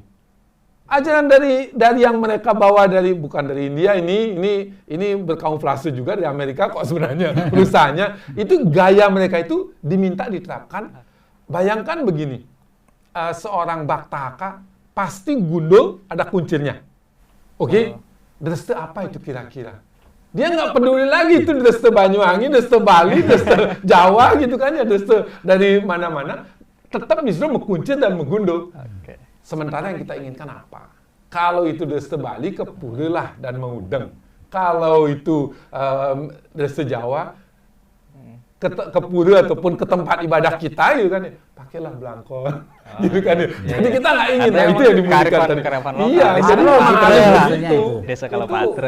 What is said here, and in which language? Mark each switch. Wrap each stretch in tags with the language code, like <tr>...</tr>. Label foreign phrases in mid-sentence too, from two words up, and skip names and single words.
<id>Ajaran dari yang mereka bawa bukan dari India, ini berkamuflase juga dari Amerika kok sebenarnya perusahaannya. Itu gaya mereka itu diminta diterapkan. Bayangkan begini, seorang Baktaka pasti gundul ada kuncirnya. Oke? Dreste apa itu kira-kira? Dia nggak peduli lagi itu dreste Banyuwangi, dreste Bali, dreste Jawa gitu kan ya, dreste dari mana-mana. Tetap justru mengkuncir dan menggundul. Sementara yang kita inginkan apa? Kalau itu dreste Bali, kepurilah dan mengudeng. Kalau itu dreste Jawa, ke puri ataupun ke tempat ibadah kita, gitu kan? Pakailah belangkon, gitu kan? Jadi kita nggak ingin, itu yang dimungkinkan tadi. Iya, jadi itu. Desa Kalapatra.</id>